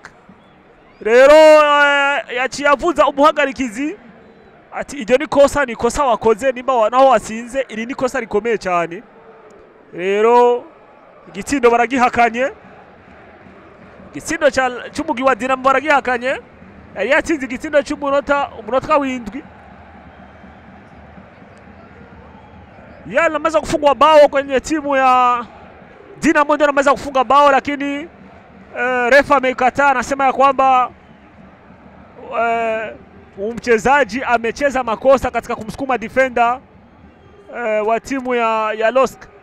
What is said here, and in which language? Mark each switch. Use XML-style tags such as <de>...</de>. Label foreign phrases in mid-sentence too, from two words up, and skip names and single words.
<rn>Rero yaciye avuza umuhagarikizi ati iryo ni kosa wakoze nimba naho wasinze, iri ni kosa rikomeye cyane. Rero igitsindo baragihakanye. Igitsindo cy'umugi wa Dinamo baragihakanye. Yari yatsinze igitsindo cy'umunota w'indwi.</rn> <sw>Yale anaweza kufungwa bao kwenye timu ya Dinamo, ndio anaweza kufunga bao, lakini refa amekataa, anasema ya kwamba mchezaji amecheza makosa katika kumsukuma defender wa timu ya LOSC.</sw>